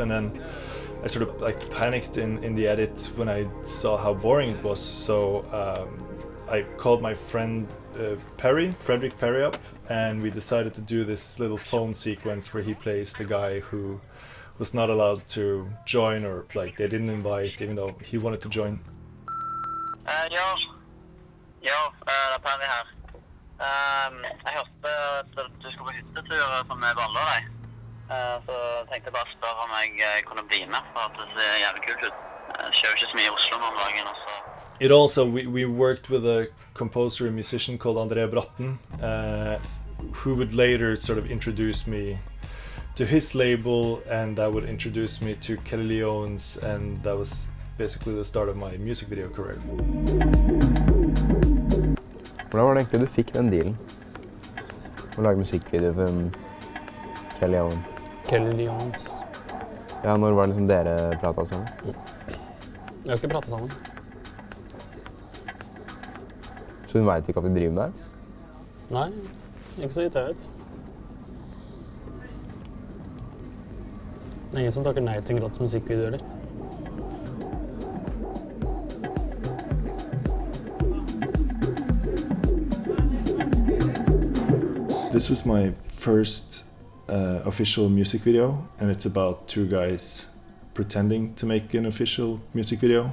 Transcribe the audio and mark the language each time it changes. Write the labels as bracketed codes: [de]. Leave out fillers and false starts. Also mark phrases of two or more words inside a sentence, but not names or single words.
[en] And then I sort of panicked in the edit when I saw how boring it was. So I called my friend Frederick Perry up, and we decided to do this little phone sequence where he plays the guy who was not allowed to join, or they didn't invite, even though he wanted to join. [no] Det er Perry her. Jeg hørte at du skulle på hyttetur som med Valle og deg. Så tenkte jeg bare spørre om jeg kunne bli med, for at det ser jævlig kult ut. Det skjer jo ikke så mye I Oslo nå om dagen også. [en] It also, we worked with a composer and musician called André Bratten, who would later sort of introduce me to his label, and that would introduce me to Kelly Lee Owens, and that was basically the start of my music video career. [no] Hvordan var det egentlig du fikk den dealen? Å lage musikkvideo for Kelly Owens? Kelly Lee Owens. Ja, når var det liksom dere pratet sammen? Vi har ikke pratet sammen. Så hun vet ikke at du driver med det? Nei, ikke så vidt jeg vet. Det er ingen som takker nei til en gratis musikkvideo, eller? [en] This was my first official music video, and it's about two guys pretending to make an official music video.